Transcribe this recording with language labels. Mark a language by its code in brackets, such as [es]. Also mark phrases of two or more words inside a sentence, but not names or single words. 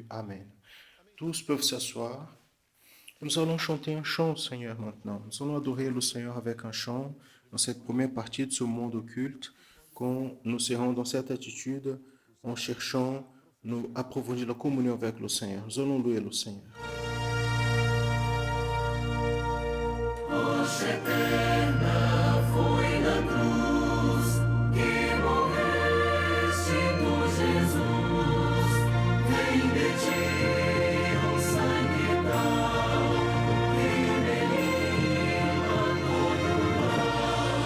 [fr] Amen. Tous peuvent s'asseoir. Nous allons chanter un chant, Seigneur, maintenant. Nous allons adorer le Seigneur avec un chant dans cette première partie de ce monde occulte, quand nous serons dans cette attitude en cherchant nous approfondir la communion avec le Seigneur. Nous allons louer le Seigneur. [pt] Rocha eterna foi na cruz que morreste tu, Jesus. Vem de ti o sangue tal que elimina todo mal.